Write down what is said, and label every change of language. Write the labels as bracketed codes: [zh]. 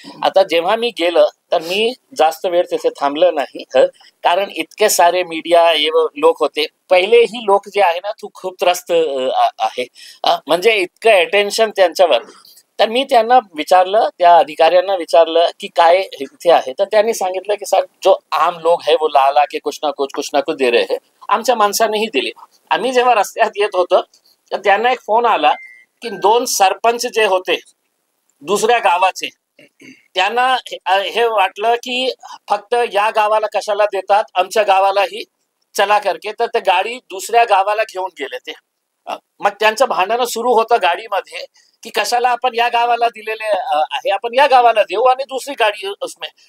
[mr] आता जेव्हा मी गेलं तर मी जास्त वेळ तिथे थांबलं नाही, कारण इतके सारे मीडिया लोक होते. पहिलेही लोक जे आहे ना, तू खूप त्रस्त आहे, म्हणजे इतकं अटेन्शन त्यांच्यावर. तर मी त्यांना विचारलं, त्या अधिकाऱ्यांना विचारलं की काय इथे आहे. तर त्यांनी सांगितलं की सर, [hi] जो आम लोग है वो ला ला के कुछ ना कुछ दे रहे हैं. [mr] आमच्या माणसानेही दिले. आम्ही जेव्हा रस्त्यात येत होतो तर त्यांना एक फोन आला की दोन सरपंच जे होते दुसऱ्या गावाचे, त्यांना हे वाटलं की फक्त या गावाला कशाला देतात, आमच्या गावालाही चला करके. तर ते गाडी दुसऱ्या गावाला घेऊन गेले ते. मग त्यांचं भांडणं सुरू होतं गाडीमध्ये की कशाला आपण या गावाला दिलेले आहे, आपण या गावाला देऊ आणि दुसरी गाडी उसमे.